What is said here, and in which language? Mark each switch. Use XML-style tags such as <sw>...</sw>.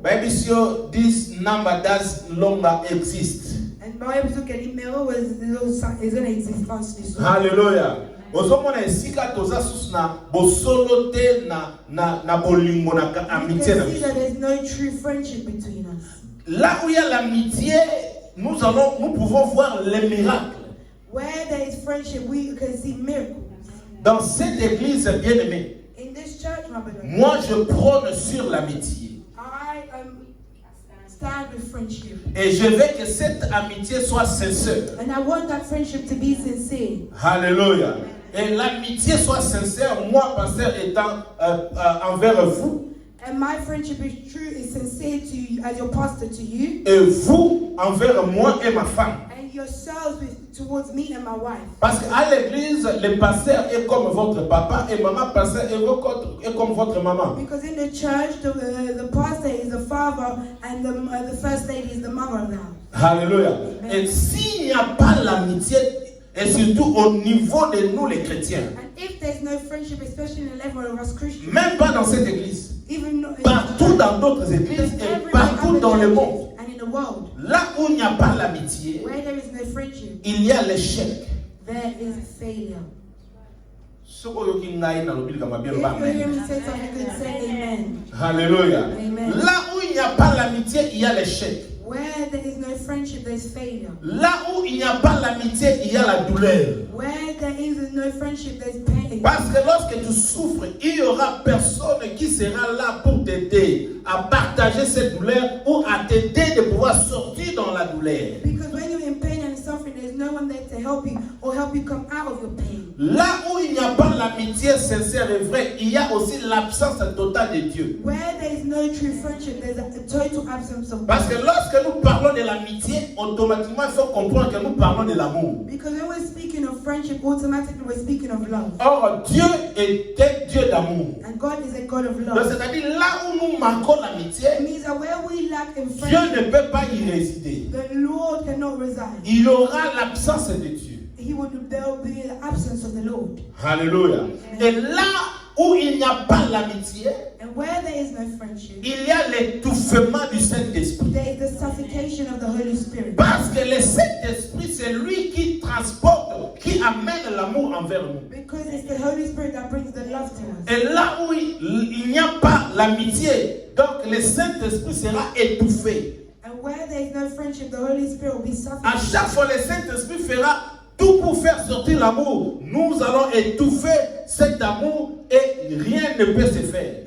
<en>Baby sio, this number does longer exist. And Bible took an email was is gonna exist constantly. So</en> <ln>Hallelujah. Ozomona esika toza sus na bosolo te na bolingo na</ln> <en>you can</en> <ln>amitié na</ln> <en>see</en> <ln>biso.</ln> <en>that there's no true friendship between us.</en> <fr>Là où il y a l'amitié, nous pouvons voir les miracles.</fr> <en>Where there is friendship, we can see miracles.</en> <fr>Dans cette église bien-aimée,</fr> <en>In this church, my brother,</en> <fr>moi je prône sur l'amitié.</fr> <en>I stand with friendship.</en> <fr>Et je veux que cette amitié soit sincère.</fr> <en>And I want that friendship to be sincere. Alléluia.</en> <fr>Et l'amitié soit sincère, moi, pasteur, étant envers vous.</fr> <en>And my friendship is true, is sincere to you, as your pastor to you.</en> <fr>Et vous, envers moi et ma femme.</fr> <en>And yourselves towards me and my wife.</en> <fr>Parce qu'à l'église, le pasteur est comme votre papa et maman pasteur est comme votre maman.</fr> <en>Because in the church, the pastor is the father and the first lady is the mother of the house. Alléluia.</en> <fr>Et s'il n'y a pas l'amitié, et surtout au niveau de nous les chrétiens,</fr> <en>And if there's no friendship, especially in the level of us Christians,</en> <fr>même pas dans cette église,</fr> <en>even</en> <fr>partout dans d'autres églises et partout dans le monde,</fr> <en>and in the world,</en> <fr>là où il n'y a pas l'amitié,</fr> <en>where there is no friendship,</en> <fr>il y a l'échec.</fr> <en>there is failure.</en> <fr>Ce que vous avez dans le Bible,</fr> <en>If you hear me say something good, say amen. Alléluia. Amen.</en> <fr>Là où il n'y a pas l'amitié, il y a l'échec.</fr> <en>Where there is no friendship, there is failure.</en> <fr>Là où il n'y a pas l'amitié, il y a la douleur.</fr> <en>Where there is no friendship, there is pain.</en> <fr>Parce que lorsque tu souffres, il n'y aura personne qui sera là pour t'aider à partager cette douleur ou à t'aider de pouvoir sortir dans la douleur.</fr> <en>Because when you're in pain and suffering, there's no one there to help you or help you come out of your pain.</en> <fr>Là où il n'y a pas l'amitié sincère et vraie, il y a aussi l'absence totale de Dieu.</fr> <en>Where there is no true friendship, there's a total absence of God.</en> <fr>Parce que lorsque nous parlons de l'amitié, automatiquement il faut comprendre que nous parlons de l'amour.</fr> <en>Because when we're speaking of friendship, automatically we're speaking of love.</en> <fr>Or, Dieu est un Dieu d'amour.</fr> <en>And God is a God of</en> <fr>Donc,</fr> <en>love.</en> <fr>c'est-à-dire là où nous manquons l'amitié,</fr> <en>It means that where we lack in</en> <fr>Dieu</fr> <en>friendship,</en> <fr>ne peut pas y résider.</fr> <en>the Lord cannot reside.</en> <fr>Il y aura l'absence de Dieu.</fr> <en>There will be the absence of the Lord. Alléluia.</en> <fr>Et là où il n'y a pas l'amitié,</fr> <en>And where there is no friendship,</en> <fr>il y a l'étouffement du Saint-Esprit.</fr> <en>there is the suffocation of the Holy Spirit.</en> <fr>Parce que le Saint-Esprit, c'est lui qui transporte, qui amène l'amour envers nous.</fr> <en>Because it's the Holy Spirit that brings the love to us.</en> <fr>Et là où il n'y a pas l'amitié, donc le Saint-Esprit sera étouffé.</fr> <en>And where there is no friendship, the Holy Spirit will be</en> <fr>À</fr> <en>suffocated.</en> <fr>chaque fois, le Saint-Esprit fera tout pour faire sortir l'amour. Nous allons étouffer cet amour et rien ne peut se faire.</fr>